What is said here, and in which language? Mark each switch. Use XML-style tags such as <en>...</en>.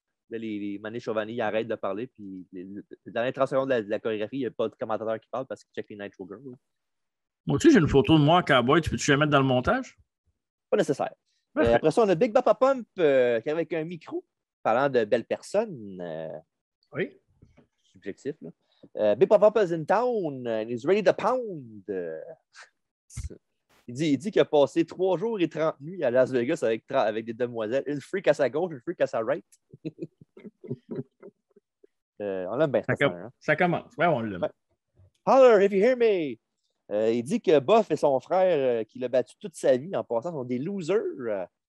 <fr>Là, les Mané Chauvani, ils arrêtent de parler. Puis dans les 30 secondes de la chorégraphie, il n'y a pas de commentateur qui parle parce qu'ils checkent les Nitro Girls. Moi aussi, j'ai une photo de moi en cowboy. Tu peux-tu la mettre dans le montage? Pas nécessaire. Parfait. Après ça, on a Big Papa Pump qui est avec un micro, parlant de belles personnes. Oui. Subjectif, là.</fr> <en>Big Papa Pump is in town and he's ready to pound.</en> <fr>Il dit qu'il a passé 3 jours et 30 nuits à Las Vegas avec des demoiselles. Une freak à sa gauche, une freak à sa right. On l'aime bien, ça commence. Ouais, on l'aime. Ouais.</fr> <en>Holler, if you hear me!</en> <fr>Il dit que Buff et son frère, qui l'a battu toute sa vie en passant, sont des losers.</fr>